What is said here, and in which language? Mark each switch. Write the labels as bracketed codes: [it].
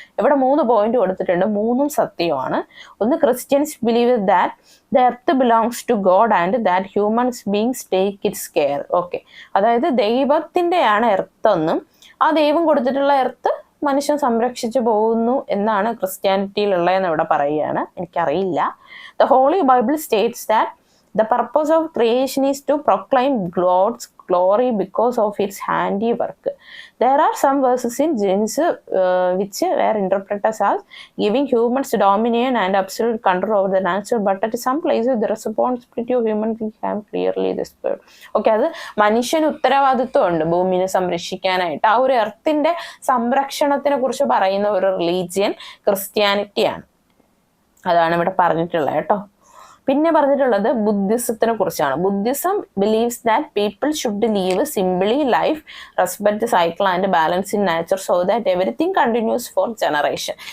[ml] ഇവിടെ 3 പോയിന്റ് കൊടുത്തിട്ടുണ്ട്, 3ഉം സത്യമാണ്. ഒന്ന്, [en] Christians believe that the earth belongs to God and that humans beings take its care. [ml] Okay, അതായത് ദൈവത്തിൻ്റെയാണ് earth എന്നും ആ ദൈവം കൊടുത്തിട്ടുള്ള എർത്ത് മനുഷ്യൻ സംരക്ഷിച്ചു പോകുന്നു എന്നാണ് ക്രിസ്ത്യാനിറ്റിയിലുള്ളതെന്ന് ഇവിടെ പറയുകയാണ്. എനിക്കറിയില്ല. [en] The Holy Bible states that the purpose of creation is to proclaim God's glory because of its handiwork. There are some verses in Genesis which were interpreted as giving humans dominion and absolute control over the nature, but at some places the responsibility of human beings have clearly displayed. [ml] Okay, അത് മനുഷ്യന് ഉത്തരവാദിത്വമുണ്ട് ഭൂമിയെ സംരക്ഷിക്കാനായിട്ട്. ആ ഒരു എർത്തിന്റെ സംരക്ഷണത്തിനെ കുറിച്ച് പറയുന്ന ഒരു religion ക്രിസ്ത്യാനിറ്റിയാണ്. അതാണ് ഇവിടെ പറഞ്ഞിട്ടുള്ളത് കേട്ടോ. പിന്നെ പറഞ്ഞിട്ടുള്ളത് ബുദ്ധിസത്തിനെ കുറിച്ചാണ്. [en] Buddhism believes that people should live simply life, respect the cycle and balance in nature so that everything continues for generation.